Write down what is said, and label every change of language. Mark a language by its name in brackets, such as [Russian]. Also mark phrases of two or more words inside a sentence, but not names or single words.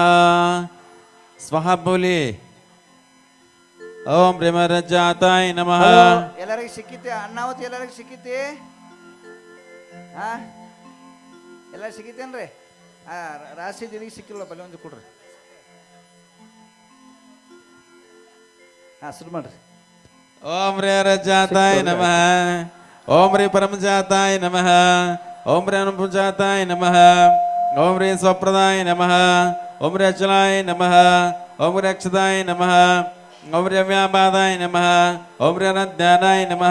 [Sanskrit] स्वाहा बोलिए। ओम ब्रह्मरजाताय नमः। [Kannada] ಎಲ್ಲರಿಗೆ ಸಿಕ್ಕಿತೆ ಅನ್ನಾವತಿ, ಎಲ್ಲರಿಗೆ ಸಿಕ್ಕಿತೆ, ಎಲ್ಲ ಸಿಕ್ಕಿತೇನ್ರಿ? ರಾಶಿ ದಿನಿಗೆ ಸಿಕ್ಕಿಲ್ಲ, ಬಲ್ಲಿ ಒಂದು ಕೊಡ್ರಿ. ಶುರು ಮಾಡ್ರಿ. [Sanskrit] ओम ब्रह्मरजाताय नमः। ओम रे परमजाताय नमः। ओम रे अनुपजाताय नमः। ओम रे स्वप्रदाय नमः। ओम रे अचलाय नमः। ओम रे अक्षताय नमः। ओम रे व्यापादाय नमः। ओम रे अनंतज्ञानाय नमः।